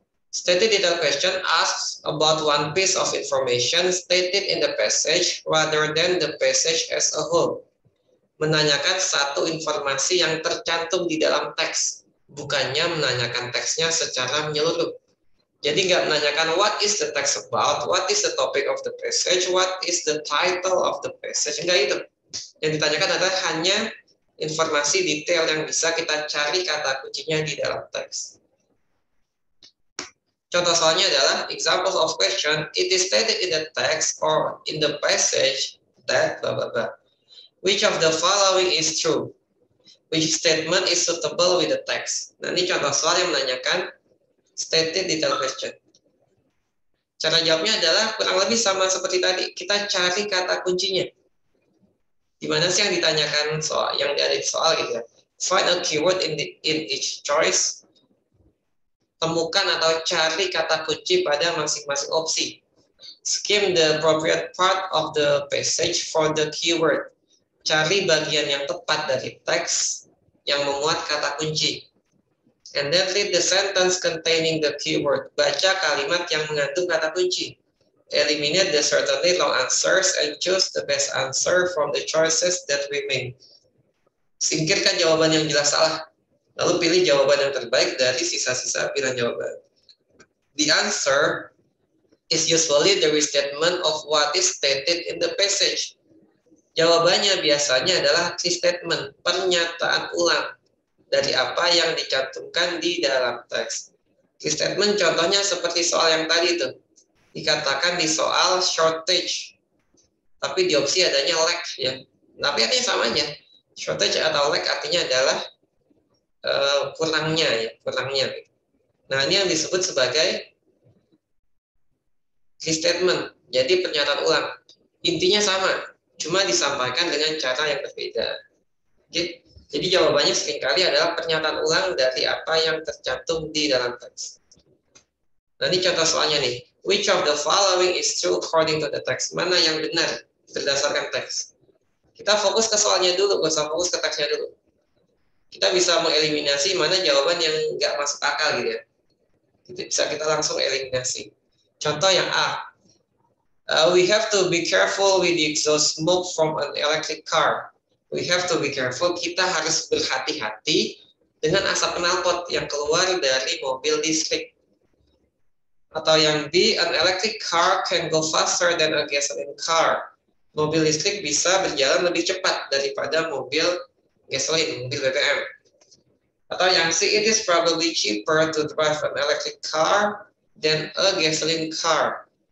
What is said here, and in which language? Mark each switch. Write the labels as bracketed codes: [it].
[en] Stated detail question asks about one piece of information stated in the passage rather than the passage as a whole. [id] Menanyakan satu informasi yang tercantum di dalam teks, bukannya menanyakan teksnya secara menyeluruh. Jadi nggak menanyakan [en] what is the text about, what is the topic of the passage, [id] what is the title of the passage. Enggak itu. Yang ditanyakan adalah hanya informasi detail yang bisa kita cari kata kuncinya di dalam teks. Contoh soalnya adalah [en] examples of question, it is stated in the text or in the passage that blah blah blah. Which of the following is true? Which statement is suitable with the text? [id] Nah, ini contoh soal yang menanyakan stated detail question. Cara jawabnya adalah kurang lebih sama seperti tadi. Kita cari kata kuncinya. Di mana sih yang ditanyakan soal, yang ada di soal gitu ya. [en] Find a keyword in each choice. [id] Temukan atau cari kata kunci pada masing-masing opsi. [en] Skim the appropriate part of the passage for the keyword. [id] Cari bagian yang tepat dari teks yang memuat kata kunci. [en] And then read the sentence containing the keyword. [id] Baca kalimat yang mengandung kata kunci. [en] Eliminate the certainly long answers and choose the best answer from the choices that remain. [id] Singkirkan jawaban yang jelas salah. Lalu pilih jawaban yang terbaik dari sisa-sisa pilihan jawaban. [en] The answer is usually the restatement of what is stated in the passage. [id] Jawabannya biasanya adalah restatement, pernyataan ulang dari apa yang dicantumkan di dalam teks. Restatement contohnya seperti soal yang tadi itu. Dikatakan di soal shortage. Tapi di opsi adanya lack ya. Tapi artinya sama aja. Shortage atau lack artinya adalah kurangnya. Nah, ini yang disebut sebagai restatement. Jadi pernyataan ulang. Intinya sama, cuma disampaikan dengan cara yang berbeda. Oke. Jadi jawabannya seringkali adalah pernyataan ulang dari apa yang tercantum di dalam teks. Nah, ini contoh soalnya nih. [en] Which of the following is true according to the text? [id] Mana yang benar berdasarkan teks? Kita fokus ke soalnya dulu, gak usah fokus ke teksnya dulu. Kita bisa mengeliminasi mana jawaban yang nggak masuk akal gitu ya. Bisa kita langsung eliminasi. Contoh yang A. [en] We have to be careful with the exhaust smoke from an electric car. We have to be careful. [id] Kita harus berhati-hati dengan asap knalpot yang keluar dari mobil listrik. Atau yang B. [en] An electric car can go faster than a gasoline car. [id] Mobil listrik bisa berjalan lebih cepat daripada mobil gasoline, mobil BBM. Atau yang C, [en] it is probably cheaper to drive an electric car than a gasoline car.